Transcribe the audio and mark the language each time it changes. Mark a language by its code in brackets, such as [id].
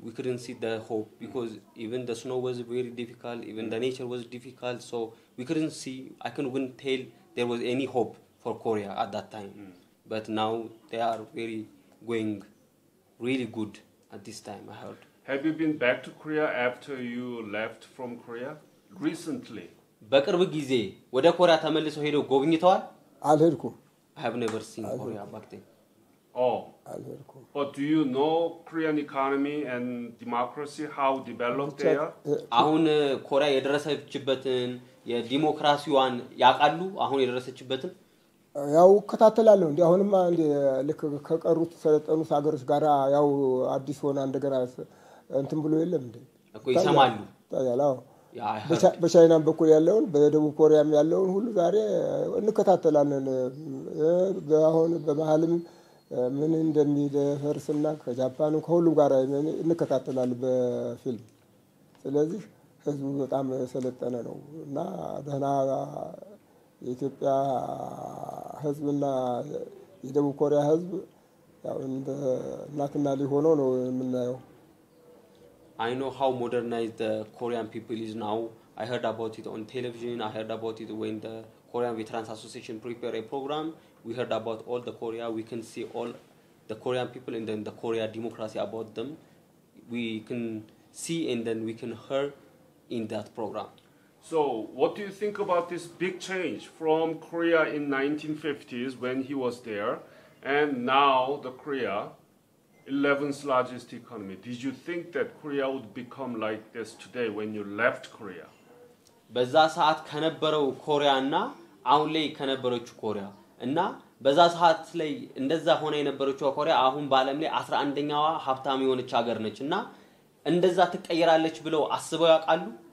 [en] We couldn't see the hope because even the snow was very difficult, even the nature was difficult, so we couldn't see, I couldn't tell there was any hope for Korea at that time. But now they are very going really good at this time, I heard. Have you been back to Korea after you left from Korea? Recently? [am] በቅርብ ጊዜ ወደ ኮሪያ ተመልሰው ሄደው ጎብኝተዋል? አልሄድኩም። [en] I have never seen Korea back then. Oh. [am] አልሄድኩም። [en] But do you know Korean economy and democracy, how developed they are? [am] አሁን ኮሪያ የደረሰችበትን የዲሞክራሲዋን ያቃሉ? አሁን የደረሰችበትን ያው ከታተላለሁ እንዴ አሁንማ እንዴ ልክ ከቀሩት ሰለጠኑት ሀገሮች ጋራ ያው አዲስ ሆነ እንደገና እንትን ብሎ የለም እንዴ እኮ ይሰማሉ ታያላው በቻይናም በኩል ያለውን በደቡብ ኮሪያም ያለውን ሁሉ ዛሬ እንከታተላለን። አሁን በመሃልም ምን እንደሚደርስና ከጃፓንም ከሁሉም ጋር እንከታተላለን በፊልም። ስለዚህ ህዝቡ በጣም ሰለጠነ ነው እና ደህና የኢትዮጵያ ህዝብና የደቡብ ኮሪያ ህዝብ ያው እንደ እናትና ልጅ ሆኖ ነው የምናየው። [en] I know how modernized the Korean people is now. I heard about it on television. I heard about it when the Korean Veterans Association prepare a program. We heard about all the Korea. We can see all the Korean people and then the Korea democracy about them. We can see and then we can hear in that program. So, what do you think about this big change from Korea in 1950s when he was there, and now the Korea, 11th largest economy? Did you think that Korea would become like this today when you left Korea? [am] በዛ ሰዓት ከነበረው ኮሪያና አሁን ላይ ከነበረችው ኮሪያ እና በዛ ሰዓት ላይ እንደዛ ሆነ የነበረችው ኮሪያ አሁን በአለም ላይ 11ኛዋ ሀብታም የሆነች ሀገር ነች እና እንደዛ ትቀየራለች ብለው አስበው ያውቃሉ?